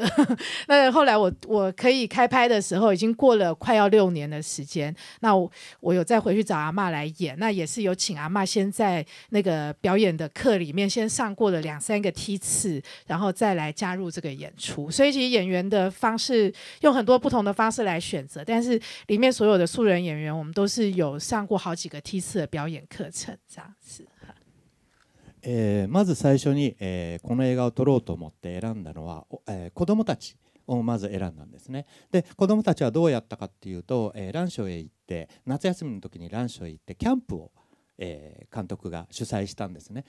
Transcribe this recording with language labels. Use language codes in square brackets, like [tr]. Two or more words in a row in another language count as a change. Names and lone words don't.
[zh] 那后来我可以开拍的时候，已经过了快要6年的时间，那我有再回去找阿嬷来演，那也是有请阿嬷先在那个表演的课里面先上过了2-3个梯次，然后再来加入这个演出。所以其实演员的方式用很多不同的方式来选择，但是里面所有的素人演员，我们都是有上过好几个梯次的表演课程，这样子。 [ja] まず最初に、この映画を撮ろうと思って選んだのは、子どもたちをまず選んだんですね。で子どもたちはどうやったかっていうと、蘭嶼へ行って夏休みの時に蘭嶼へ行ってキャンプを監督が主催したんですね。